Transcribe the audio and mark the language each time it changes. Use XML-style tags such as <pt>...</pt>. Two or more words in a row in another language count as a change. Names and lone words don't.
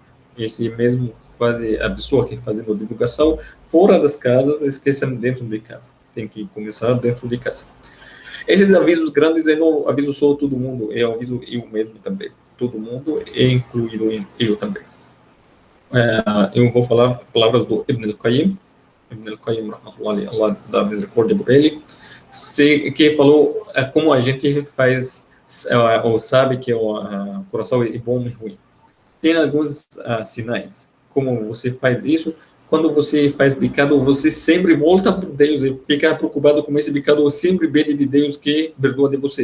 <pt>Esse mesmo, quase a pessoa que fazendo divulgação fora das casas, esquecem dentro de casa. Tem que começar dentro de casa. Esses avisos grandes, eu não aviso só todo mundo, eu aviso eu mesmo também. Todo mundo, incluído eu também. Eu vou falar palavras do Ibn al-Qayyim, rahmatullahi, Allah dá misericórdia por ele, que falou como a gente faz, ou sabe que o coração é bom e ruim. Tem alguns sinais. Como você faz isso? Quando você faz pecado, você sempre volta para Deus e fica preocupado com esse pecado, ou sempre pede de Deus que perdoa de você.</pt>